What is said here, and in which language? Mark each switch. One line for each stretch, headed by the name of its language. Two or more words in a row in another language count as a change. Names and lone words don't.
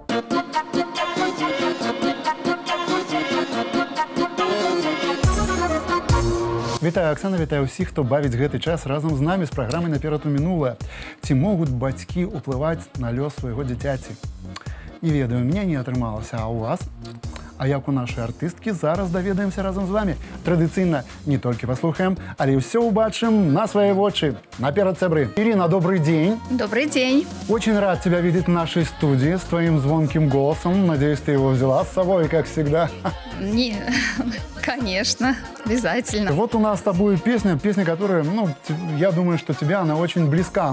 Belarusian: Вітаю, Аксана, вітаю ўсіх, хто бавіць гэты час разам з намі з праграмай «Наперад у мінулае». Ці могуць бацькі ўплываць на лёс свайго дзіцяці? Не ведаю, у меня не атрымалася, а у вас? А як у нашай артысткі, зараз даведаемся разам з вами. традыцыйна не толькі паслухаем, але ўсё ўбачым на свае вочы. Наперад, сябры.
Russian: Ирина, добрый день. Добрый день. Очень рад тебя видеть в нашей студии с твоим звонким голосом. Надеюсь, ты его взяла с собой, как всегда. Не, конечно, обязательно. Вот у нас с тобой песня, которая, я думаю, что тебе она очень близка.